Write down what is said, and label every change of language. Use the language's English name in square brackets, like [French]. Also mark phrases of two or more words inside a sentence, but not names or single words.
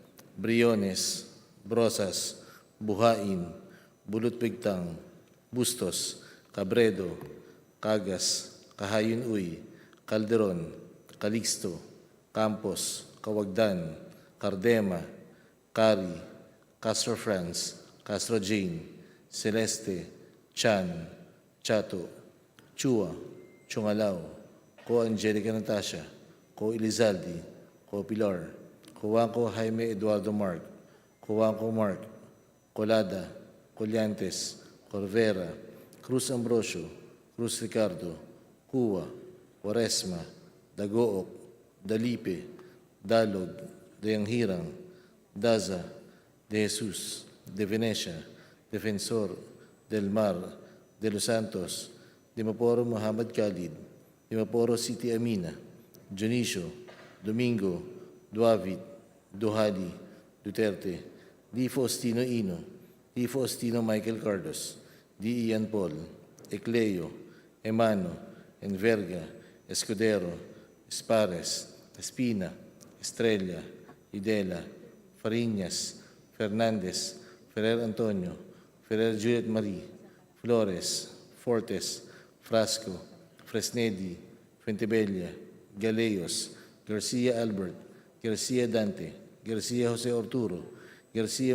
[Filipino] Briones, Brosas, Buhain, Bulutpigtang, Bustos, Cabredo, Cagas, Kahayon Uy, Calderon, Calixto, Campos, Kawagdan, Cardema, Cari, Castro France, Castro Jane, Celeste, Chan, Chato, Chua, Chungalao, Ko Angelica Natasha, Ko Elizalde, Ko Pilar, Kuwangko Jaime Eduardo Mark, Kuwangko Mark, Colada, Collantes, Corvera, Cruz Ambrosio, Cruz Ricardo, Cuwa, Quaresma, Dagook, Dalipe, Dalog, Deanghirang, Daza, De Jesus, De Venecia, Defensor, Del Mar, De Los Santos, Dimaporo Muhammad Khalid, Dimaporo City Amina, Dionisio, Domingo, Duavit, Duhali, Duterte, Di Faustino Ino, Di Faustino Michael Cardos, Di Ian Paul, Ecleo, Emano, Enverga, Escudero, Espares, Espina, Estrella, Idela, Fariñas, Fernandez, Ferrer Antonio, Ferrer Juliet Marie, Flores, Fortes, Frasco, Fresnedi, Fuentebella, Galeos, Garcia Albert, Garcia Dante, Garcia Jose Arturo, Garcia